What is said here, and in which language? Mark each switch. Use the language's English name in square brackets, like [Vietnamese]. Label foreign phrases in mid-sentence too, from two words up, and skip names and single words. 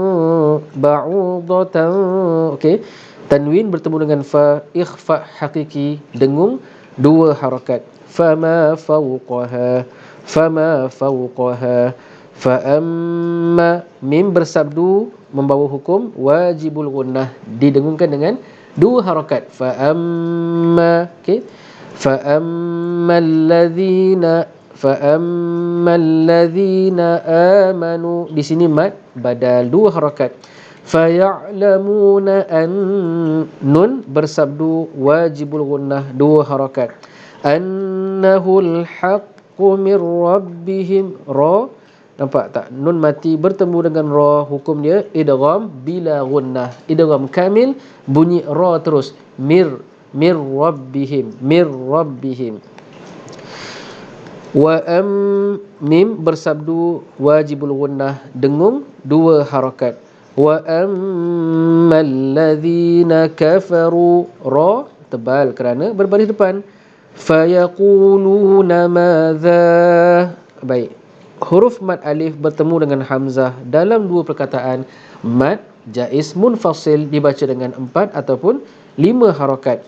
[Malay] Okey, tanwin bertemu dengan fa, ikhfa hakiki, dengung 2 harakat. [Arabic] فما فوقها، فما فوقها. فأما, [Malay] mim bersabdu membawa hukum [Arabic] واجب الغنة, [Malay] didengungkan dengan dua harakat. [Arabic] فأما, okey. فأما الذين، فأما الذين آمنوا, [Malay] di sini mad badal dua harakat. [Arabic] فيعلمون أن, [Malay] nun bersabdu [Arabic] واجب الغنة [Malay] dua harakat. [Arabic] أنه الحق من ربهم, [Malay] ra, nampak tak, nun mati bertemu dengan ra, hukum dia idgham bila gunnah, idgham kamil, bunyi ra terus, [Arabic] من ربهم، من ربهم. [Malay] Wa mim bersabdu [Arabic] واجب الغنة, [Malay] dengung dua harakat. [Arabic] وأما الذين كفروا, [Malay] ra tebal kerana berbaris depan. [Arabic] فيقولون ماذا, [Malay] baik, huruf mad alif bertemu dengan hamzah dalam dua perkataan, mad jaiz munfasil dibaca dengan 4 ataupun 5 harakat.